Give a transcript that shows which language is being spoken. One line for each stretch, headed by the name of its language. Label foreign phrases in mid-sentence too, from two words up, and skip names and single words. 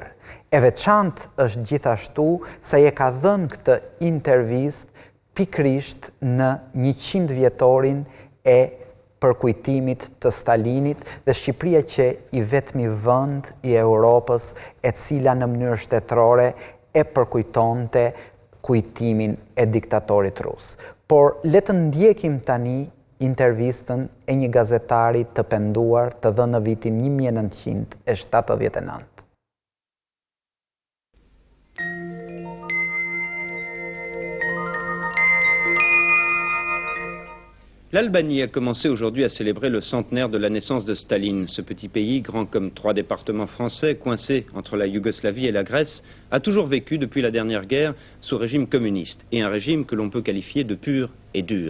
Albanian: E veçantë është gjithashtu se e ka dhënë këtë intervistë pikrisht në 100 vjetorin e përkujtimit të Stalinit dhe Shqipëria që i vetmi vend i Europës e cila në mënyrë shtetërore e përkujtonte kujtimin e diktatorit rus. Por le të ndjekim tani intervistën e një gazetari të penduar të dhënë në vitin 1979.
French: L'Albanie a commencé aujourd'hui à célébrer le centenaire de la naissance de Staline. Ce petit pays, grand comme 3 départements français, coincé entre la Yougoslavie et la Grèce, a toujours vécu depuis la dernière guerre sous régime communiste, et un régime que l'on peut qualifier de pur et dur.